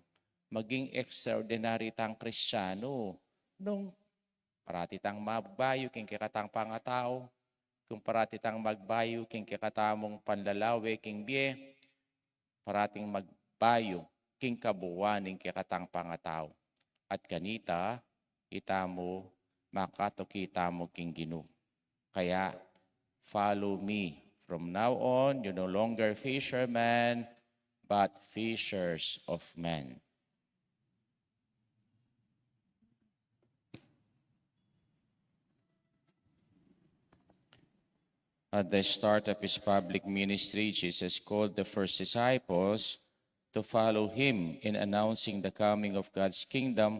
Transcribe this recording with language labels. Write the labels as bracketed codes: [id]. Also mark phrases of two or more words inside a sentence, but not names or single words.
[pam] Maging extraordinary tang Kristiyano, nung parati tang magbayo, king kikatang pangatao, kung parati tang magbayo, king kikatamong panlalawi, king bie, parating magbayo, king kabuwaning kikatang pangatao. At kanita, itamo, makatokita mo king Ginoo. Kaya, [en] follow me. From now on, you're no longer fishermen, but fishers of men. At the start of his public ministry, Jesus called the first disciples to follow him in announcing the coming of God's kingdom.